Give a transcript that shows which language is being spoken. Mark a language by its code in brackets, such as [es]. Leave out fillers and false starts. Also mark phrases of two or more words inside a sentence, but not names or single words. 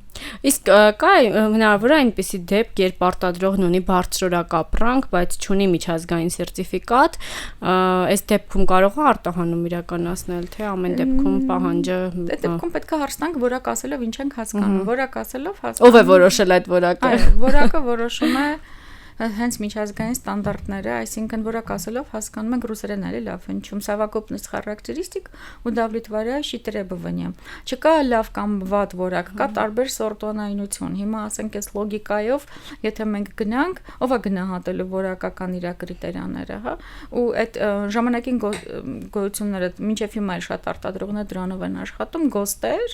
[hy] Իսկ կա հնարավոր է այնպիսի դեպք, երբ արտադրողն ունի բարձրորակ ապրանք, բայց չունի միջազգային սերտիֆիկատ, այս դեպքում կարող է արտահանում իրականացնել, թե ամեն դեպքում պահանջը։ Այդ դեպքում պետք է հարց տանք որակ ասելով ինչ ենք հասկանում, որակ ասելով հասկանում։ Ով է որոշել այդ որակը։ Որակը որոշում է հենց միջազգային ստանդարտները, այսինքն որակ ասելով հասկանում ենք ռուսերեն էլի լավ հնչում, [ru] совокупность характеристик удовлетворяющий требованиям։ [hy] Չկա լավ կամ վատ որակ, կա տարբեր սորտոնայնություն։ Հիմա ասենք այս լոգիկայով, եթե մենք գնանք, ով է գնահատելու որակական իր կրիտերիաները, հա, ու այդ ժամանակին գոյությունները մինչև հիմա էլ շատ արտադրողներ դրանով են աշխատում, գոստեր,